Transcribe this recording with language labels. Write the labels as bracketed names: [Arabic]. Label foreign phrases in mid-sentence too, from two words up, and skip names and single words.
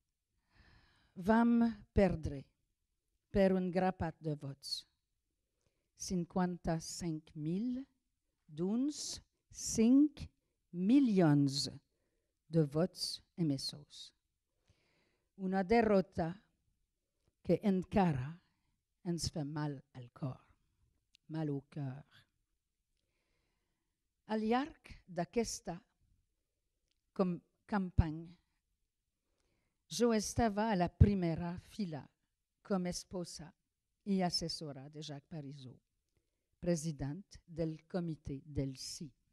[Catalan] Vam perdre per un grapat de vots. 55.000 d'uns 5 milions de vots emesos. Una derrota que encara ens fa mal al cor, [French] mal au cœur. [Catalan] Al llarg d'aquesta campanya, jo estava a la primera fila com esposa i assessora de Jacques Parizeau, president del comitè del sí.